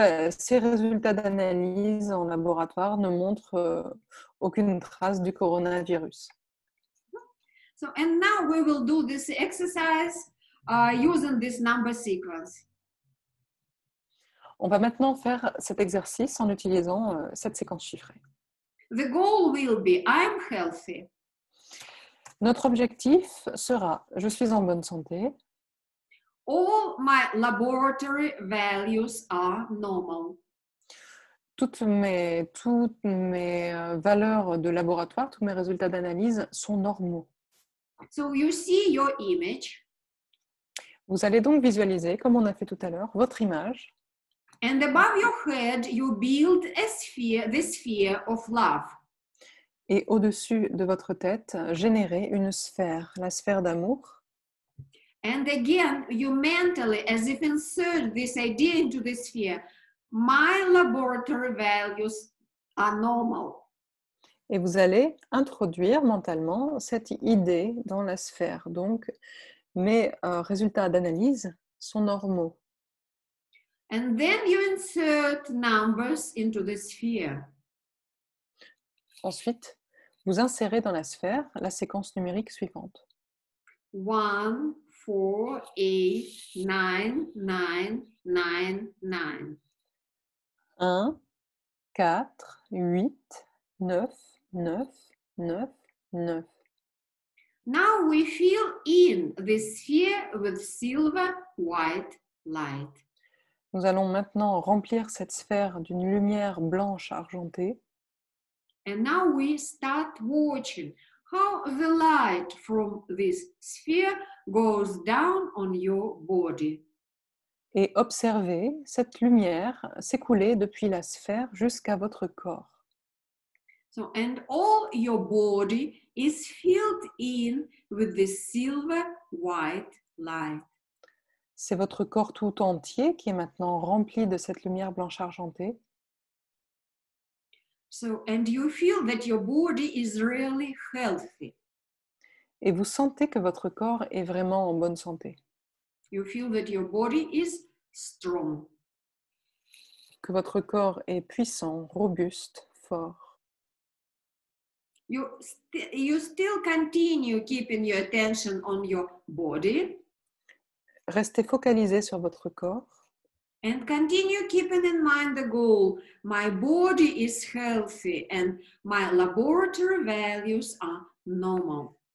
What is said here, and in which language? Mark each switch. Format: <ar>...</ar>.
<fr>Ces résultats d'analyse en laboratoire ne montrent aucune trace du coronavirus.</fr> <en>So, and now we will do this exercise using this number sequence.</en> <fr>On va maintenant faire cet exercice en utilisant cette séquence chiffrée.</fr> <en>The goal will be I'm healthy.</en> <fr>Notre objectif sera je suis en bonne santé.</fr> <en>All my laboratory values are normal.</en> <fr>Toutes mes valeurs de laboratoire, tous mes résultats d'analyse sont normaux.</fr> <en>So you see your image.</en> <fr>Vous allez donc visualiser, comme on a fait tout à l'heure, votre image.</fr> <en>And above your head, you build a sphere, the sphere of love.</en> <fr>Et au-dessus de votre tête, générez une sphère, la sphère d'amour.</fr> <en>And again, you mentally, as if insert this idea into the sphere. My laboratory values are normal.</en> <fr>Et vous allez introduire mentalement cette idée dans la sphère. Donc, mes résultats d'analyse sont normaux.</fr> <en>And then you insert numbers into the sphere.</en> <fr>Ensuite, vous insérez dans la sphère la séquence numérique suivante.</fr> <en>1, 4, 8, 9, 9, 9, 9.</en> <fr>1, 4, 8, 9, 9, 9, 9.</fr> <en>Now we fill in the sphere with silver white light.</en> <fr>Nous allons maintenant remplir cette sphère d'une lumière blanche argentée.</fr> <en>And now we start watching how the light from this sphere goes down on your body.</en> <fr>Et observez cette lumière s'écouler depuis la sphère jusqu'à votre corps.</fr> <en>So, and all your body is filled in with this silver white light.</en> <fr>C'est votre corps tout entier qui est maintenant rempli de cette lumière blanche argentée.</fr> <en>So, and you feel that your body is really healthy.</en> <fr>Et vous sentez que votre corps est vraiment en bonne santé,</fr> <en>You feel that your body is strong.</en> <fr>que votre corps est puissant, robuste, fort.</fr> <en>You still continue keeping your attention on your body</en> <fr>Restez focalisé sur votre corps</fr> <en>and continue keeping in mind the goal. My body is healthy and my laboratory values are normal.</en>